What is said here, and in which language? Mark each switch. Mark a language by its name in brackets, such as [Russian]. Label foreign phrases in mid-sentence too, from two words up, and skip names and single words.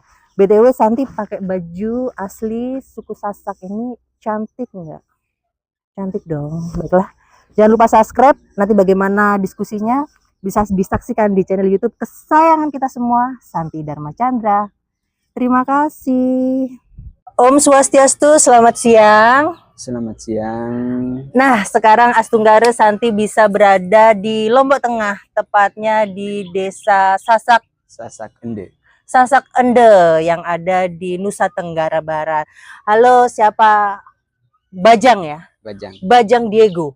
[Indonesian] BTW Santi pakai baju asli suku Sasak ini cantik nggak? Cantik dong. Baiklah, jangan lupa subscribe. Nanti bagaimana diskusinya bisa disaksikan di channel YouTube kesayangan kita semua, Santi Dharma Chandra. Terima kasih. [Balinese] Om Swastiastu, [Indonesian] selamat siang. Selamat siang. Nah, sekarang Astunggara Santi bisa berada di Lombok Tengah, tepatnya di Desa Sasak Ende. Sasak Ende yang ada di Nusa Tenggara Barat. Halo, siapa? Bajang ya? Bajang Diego.